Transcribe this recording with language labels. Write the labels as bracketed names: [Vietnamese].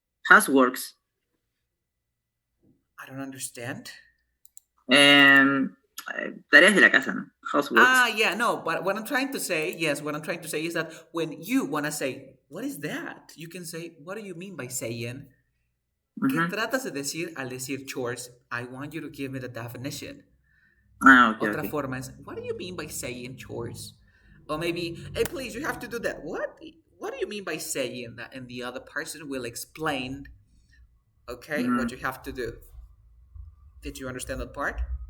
[English] Houseworks. I don't understand. [Spanish] Tareas de la casa, no? Houseworks. [English] Yeah, no, but what I'm trying to say, yes, what I'm trying to say is that when you want to say, what is that? You can say, what do you mean by saying? [Spanish] ¿Qué tratas de decir al decir chores? [English] I want you to give me the definition. Okay, [Spanish] Otra [English] okay. [Spanish] forma es, [English] what do you mean by saying chores? Or maybe, hey, please, you have to do that. What do you mean by saying that? And the other person will explain, okay, what you have to do. Did you understand that part?